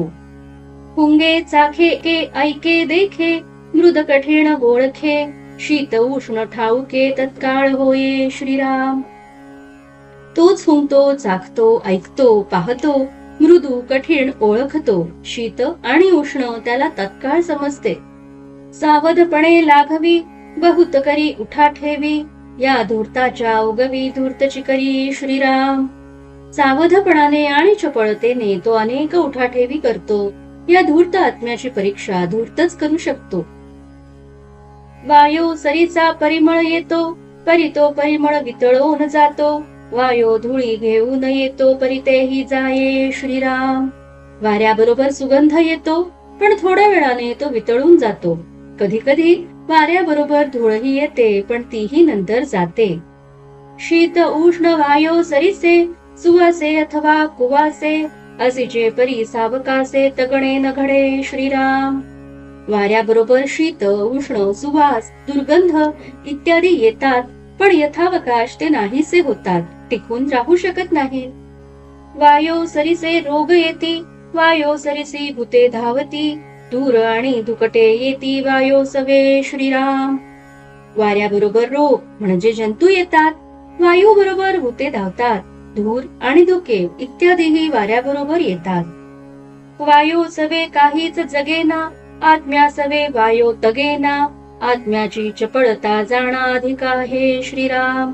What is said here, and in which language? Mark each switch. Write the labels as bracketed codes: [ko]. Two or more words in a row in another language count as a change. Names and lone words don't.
[mr] पुंगे चाखे के ऐके देखे, मृद कठीण ओळखे, शीत उष्ण ठाऊके तत्काळ होये श्रीराम. तोच हुंकतो, चाखतो, ऐकतो, पाहतो, मृदू कठीण ओळखतो, शीत आणि उष्ण त्याला तत्काळ समजते. सावधपणे लाघवी, बहुत करी उठा ठेवी, या धूर्ताच्या उगवी धूर्तची करी श्रीराम. सावधपणाने आणि चपळतेने तो अनेक उठाठेवी करतो. या धूर्त आत्म्याची परीक्षा धूर्तच करू शकतो. वायू सरीचा परिमळ येतो, परी तो परिमळ वितळून जातो, वायो धुळी घेऊन येतो परितेही जाये श्रीराम. वाऱ्याबरोबर सुगंध येतो, पण थोड्या वेळाने तो वितळून जातो. कधी कधी वाऱ्याबरोबर धूळही येते, पण तीही नंतर जाते. शीत उष्ण वायो सरीसे, सुवासे अथवा कुवासे, असीचे परी सावकासे तगणे न घडे श्रीराम. वाऱ्याबरोबर शीत उष्ण सुवास दुर्गंध इत्यादी येतात, पण यथावकाश ते नाहीसे होतात, टिकून राहू शकत नाही. वायो सरिसे रोग येती, वायो सरिसी भूते धावती, धूर आणि धुकटे येती वायो सवे श्रीराम. वाऱ्याबरोबर रोग म्हणजे जंतू येतात, वायू बरोबर भूते धावतात, धूर आणि धुके इत्यादीही वाऱ्याबरोबर येतात. वायो सवे काहीच जगेना, आत्म्या सवे वायो तगेना, आत्म्याची चपळता जाणा अधिक आहे श्रीराम.